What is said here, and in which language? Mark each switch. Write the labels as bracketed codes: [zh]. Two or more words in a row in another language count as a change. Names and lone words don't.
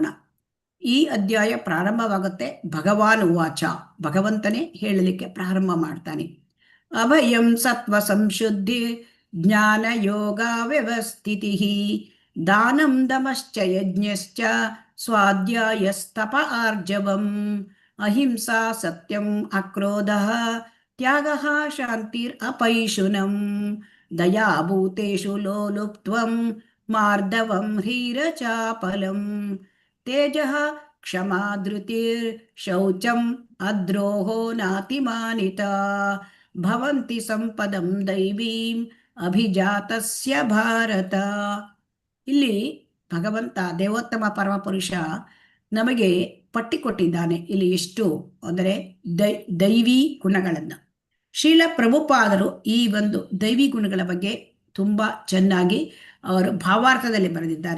[kn] ಈ ಅಧ್ಯಾಯ ಪ್ರಾರಂಭವಾಗುತ್ತೆ [sa] ಭಗವಾನ್ ಉವಾಚ, [kn] ಭಗವಂತನೇ ಹೇಳಲಿಕ್ಕೆ ಪ್ರಾರಂಭ ಮಾಡ್ತಾನೆ. [sa] ಅಭಯಂ ಸತ್ವ ಸಂಶುದ್ಧಿ ಜ್ಞಾನ ಯೋಗ ವ್ಯವಸ್ಥಿತಿ ದಾನಂ ದಮಶ್ಚ ಯಜ್ಞಶ್ಚ ಸ್ವಾಧ್ಯಾಯಸ್ತಪ ಆರ್ಜವಂ ಅಹಿಂಸಾ ಸತ್ಯಂ ಅಕ್ರೋಧಃ ತ್ಯಾಗಃ ಶಾಂತಿರ್ ಅಪೈಶುನಂ ದಯಾಭೂತೇಷು ಲೋಲುಪ್ತ್ವಂ ಮಾರ್ದವಂ ಹೀರಚಾಪಲಂ ತೇಜಃ ಕ್ಷಮಾ ಧೃತಿರ್ ಶೌಚಂ ಅದ್ರೋಹೋ ನಾತಿಮಾನಿತಾ ಭವಂತಿ ಸಂಪದಂ ದೈವೀಂ ಅಭಿಜಾತಸ್ಯ ಭಾರತ. [kn] ಇಲ್ಲಿ ಭಗವಂತ ದೇವೋತ್ತಮ ಪರಮಪುರುಷ ನಮಗೆ ಪಟ್ಟಿ ಕೊಟ್ಟಿದ್ದಾನೆ. ಇಲ್ಲಿ ಎಷ್ಟು ಅಂದರೆ ದೈವಿ ಗುಣಗಳನ್ನು. ಶ್ರೀಲ ಪ್ರಭುಪಾದರು ಈ ಒಂದು ದೈವಿ ಗುಣಗಳ ಬಗ್ಗೆ ತುಂಬ ಚೆನ್ನಾಗಿ ಅವರು ಭಾವಾರ್ಥದಲ್ಲಿ ಬರೆದಿದ್ದಾರೆ.